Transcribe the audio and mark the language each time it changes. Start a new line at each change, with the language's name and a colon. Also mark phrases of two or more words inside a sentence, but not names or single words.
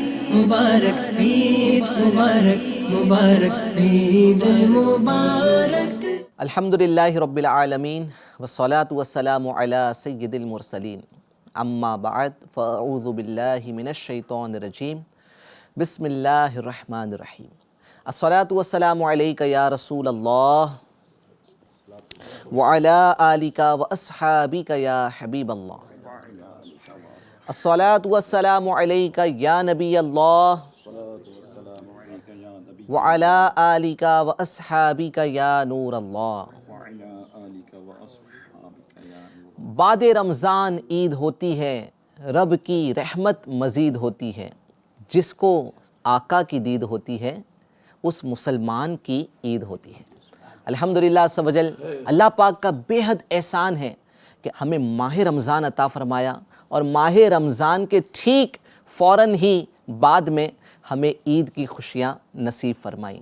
Urdu: مبارک، عید مبارک، مبارک، عید مبارک.
Arabic: الحمد لله رب العالمين والصلاة والسلام على سيد المرسلين أما بعد فأعوذ بالله من الشيطان الرجيم بسم الله الرحمن الرحيم. الصلاة والسلام عليك يا رسول الله وعلى آلك وأصحابك يا حبيب الله. الصلاة والسلام عليك يا نبي الله وعلى آلك وأصحابك يا نور الله.
Urdu: بعد رمضان عید ہوتی ہے، رب کی رحمت مزید ہوتی ہے. جس کو آقا کی دید ہوتی ہے اس مسلمان کی عید ہوتی ہے.
Arabic: الحمد لله عز وجل,
Urdu: اللہ پاک کا بے حد احسان ہے کہ ہمیں ماہ رمضان عطا فرمایا اور ماہ رمضان کے ٹھیک فوراً ہی بعد میں ہمیں عید کی خوشیاں نصیب فرمائی.